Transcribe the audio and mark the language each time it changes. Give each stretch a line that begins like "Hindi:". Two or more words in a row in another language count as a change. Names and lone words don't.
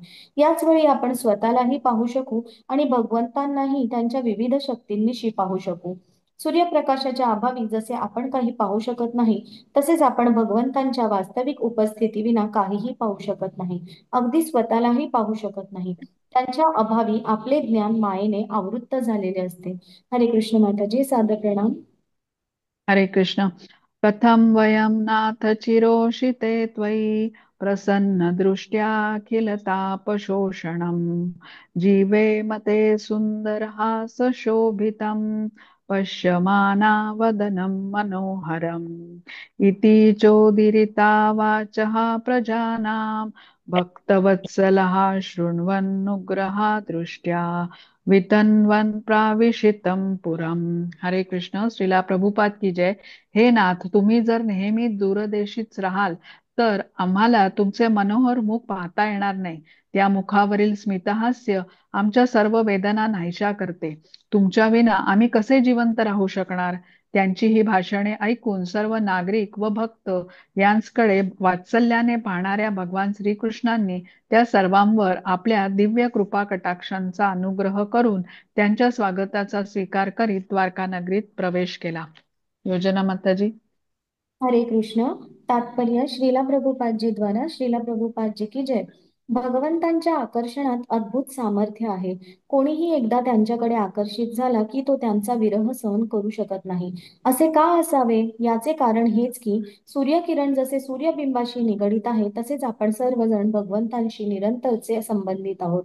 Marathi: याच वेळी आपण स्वतःलाही पाहू शकू आणि भगवंतांनाही त्यांच्या विविध शक्तींनिशी पाहू शकू. सूर्यप्रकाशाच्या अभावी जसे आपण काही पाहू शकत नाही, तसेच आपण भगवंतांच्या वास्तविक उपस्थितीविना काहीही पाहू शकत नाही, अगदी स्वतःलाही पाहू शकत नाही. त्यांच्या अभावी आपले ज्ञान मायेने आवृत्त झालेले असते. हरे कृष्ण माताजी, सादर प्रणाम. हरे कृष्ण.
Sanskrit: कथं वयं नाथ चिरोषिते त्वयि प्रसन्नदृष्ट्याखिलतापशोषणम् जीवेम ते सुन्दरहासशोभितं पश्यमानावदनं मनोहरम् इति चोदीरिता वाचः प्रजानां भक्तवत्सलः शृण्वन्नुग्रहा दृष्ट्या वितन्वन् प्राविशितं पुरम.
Hindi: हरे कृष्ण. श्रीला प्रभुपाद की जय.
Marathi: हे नाथ, तुम्ही जर नेहमी दूरदेशीच राहाल तर आम्हाला तुमचे मनोहर मुख पाहता येणार नाही. त्या मुखावरील स्मितहास्य आमच्या सर्व वेदना नाहीशा करते. तुमच्या विना आम्ही कसे जिवंत राहू शकणार? त्यांची ही भाषणे ऐकून सर्व नागरिक व भक्त यांकडे वात्सल्याने पाहणाऱ्या भगवान श्रीकृष्णांनी त्या सर्वांवर आपल्या दिव्य कृपा कटाक्षांचा अनुग्रह करून त्यांच्या स्वागताचा स्वीकार करीत द्वारका नगरीत प्रवेश केला. योजना माताजी. हरे कृष्ण.
Hindi: तात्पर्य श्रीला प्रभुपादजी द्वारा श्रीला प्रभुपादजी की जय.
Marathi: भगवंतांच्या आकर्षणात अद्भुत सामर्थ्य आहे. कोणीही एकदा त्यांच्याकडे आकर्षित झाला की तो त्यांचा विरह सहन करू शकत नाही. असे का असावे? याचे कारण हेच की सूर्यकिरण जसे सूर्यबिंबाशी निगडीत आहे, तसेच आपण सर्वजण भगवंतांशी निरंतरचे संबंधित आहोत.